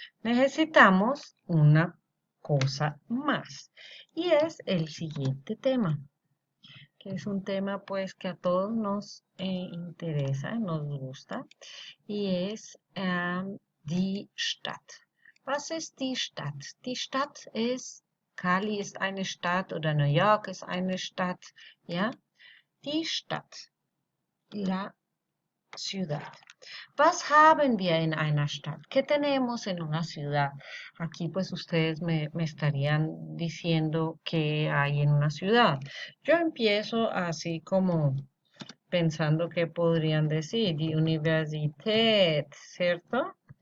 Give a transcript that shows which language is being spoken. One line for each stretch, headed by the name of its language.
Spanish: Necesitamos una cosa más y es el siguiente tema, que es un tema pues que a todos nos interesa, nos gusta y es die Stadt.
German: Was ist die Stadt? Die Stadt ist, Cali ist eine Stadt oder New York ist eine Stadt,
Spanish: ¿ya?
German: Die Stadt,
Spanish: la ciudad.
German: Was haben wir en einer Stadt?
Spanish: ¿Qué tenemos en una ciudad? Aquí pues ustedes me estarían diciendo qué hay en una ciudad. Yo empiezo así como pensando que podrían decir, die Universität, ¿cierto?